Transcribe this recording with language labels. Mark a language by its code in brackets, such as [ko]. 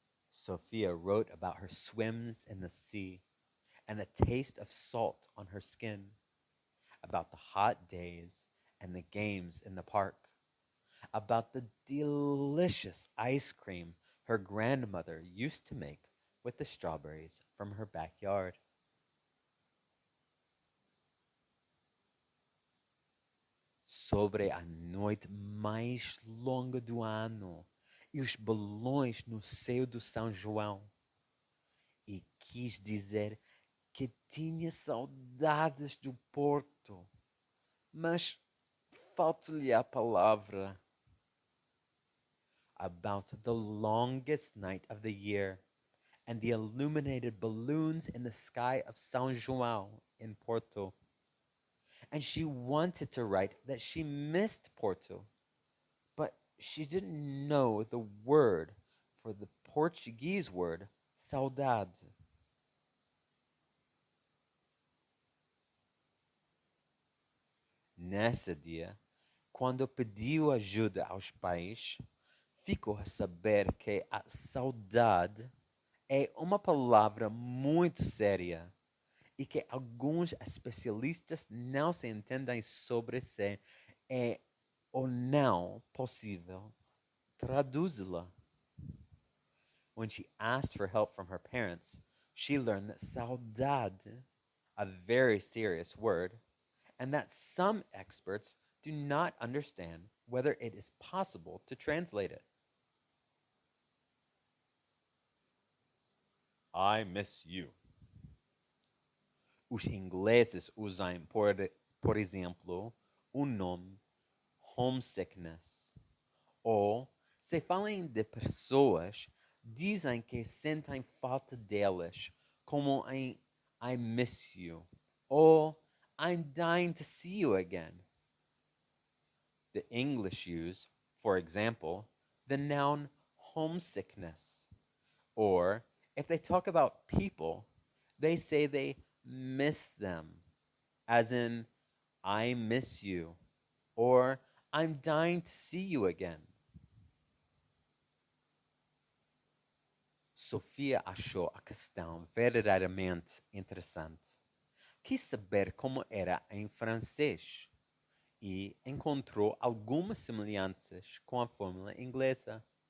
[en] Sophia wrote about her swims in the sea and the taste of salt on her skin, about the hot days and the games in the park, about the delicious ice cream her grandmother used to make with the strawberries from her backyard. [pt] Sobre a noite mais longa do ano e os balões no céu do São João. E quis dizer que tinha saudades do Porto, mas falta-lhe a palavra. [en] About the longest night of the year and the illuminated balloons in the sky of São João in Porto. And she wanted to write that she missed Porto, but she didn't know the word for the Portuguese word saudade. [pt] Nesse dia, quando pediu ajuda aos pais, ficou a saber que a saudade é uma palavra muito séria e que alguns especialistas não se entendem sobre se é ou não possível traduzi-la. [en] When she asked for help from her parents, she learned that saudade, a very serious word, and that some experts do not understand whether it is possible to translate it. I miss you. [pt] Os ingleses usam, por exemplo, o nome homesickness. Ou, se falam de pessoas, dizem que sentem falta delas, como em [en] I miss you, or I'm dying to see you again. The English use, for example, the noun homesickness. Or, if they talk about people, they say they miss them, as in, I miss you, or I'm dying to see you again. [pt] Sofia achou a questão verdadeiramente interessante. Quis saber como era em francês e encontrou algumas semelhanças com a fórmula inglesa.